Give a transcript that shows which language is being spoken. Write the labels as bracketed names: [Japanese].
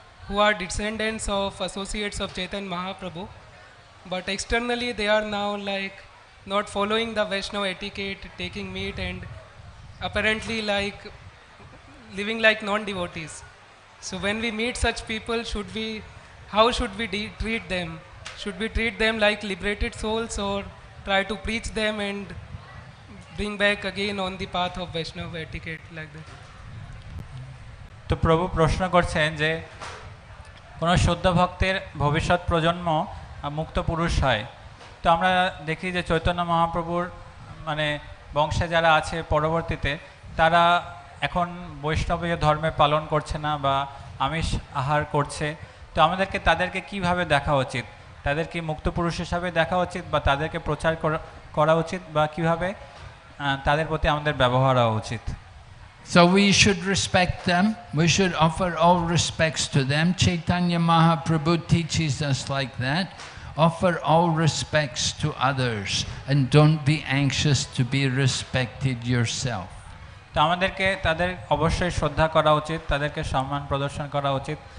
[English] who are descendants of associates of Chaitanya Mahaprabhu, but externally they are now like not following the Vaishnava etiquette, taking meat, and apparently like living like non-devotees. So when we meet such people, how should we treat them? Should we treat them like liberated souls, or try to preach them and bring back again on the path of Vaishnava etiquette like that? [Bangla] তো প্রভু প্রশ্ন করছেন যে কোনো শুদ্ধ ভক্তের ভবিষ্যৎ প্রজন্ম মুক্ত পুরুষ হয়। তো আমরা দেখি যে চৈতন্য মহাপ্রভুর মানে বংশে যারা আছে পরবর্তীতে, তারা এখন বৈষ্ণবীয় ধর্মে পালন করছে না বা আমিষ আহার করছে। তো আমাদেরকে তাদেরকে কিভাবে দেখা উচিত? তাদেরকে মুক্ত পুরুষ হিসাবে দেখা উচিত, বা তাদেরকে প্রচার করা উচিত, বা কিভাবে তাদের প্রতি আমাদের ব্যবহার হওয়া উচিত? [English] So we should respect them. We should offer all respects to them. Chaitanya Mahaprabhu teaches us like that. Offer all respects to others and don't be anxious to be respected yourself. [Bangla] তো আমাদেরকে তাদের অবশ্যই শ্রদ্ধা করা উচিত, তাদেরকে সম্মান প্রদর্শন করা উচিত।